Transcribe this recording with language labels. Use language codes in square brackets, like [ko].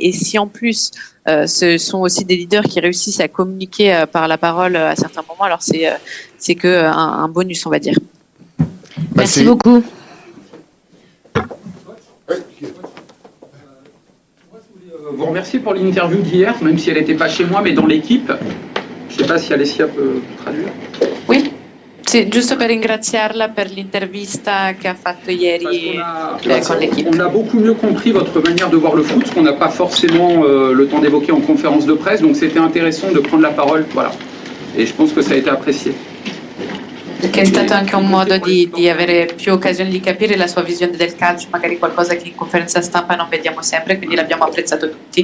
[fr] Et si en plus ce sont aussi des leaders qui réussissent à communiquer par la parole à certains moments, alors c'est que un bonus, on va dire. Merci beaucoup. Vous remercier pour l'interview d'hier, même si elle n'était pas chez moi, mais dans l'équipe. Je ne sais pas si Alessia peut traduire. Oui, c'est [it] giusto per ringraziarla per l'intervista che ha fatto ieri con l'équipe. [fr] On a beaucoup mieux compris votre manière de voir le foot, ce qu'on n'a pas forcément le temps d'évoquer en conférence de presse, donc c'était intéressant de prendre la parole, voilà. Et je pense que ça a été apprécié. [it] Che è stato anche un modo di avere più occasioni di capire la sua visione del calcio, magari qualcosa che in conferenza stampa non vediamo sempre, quindi l'abbiamo apprezzato tutti.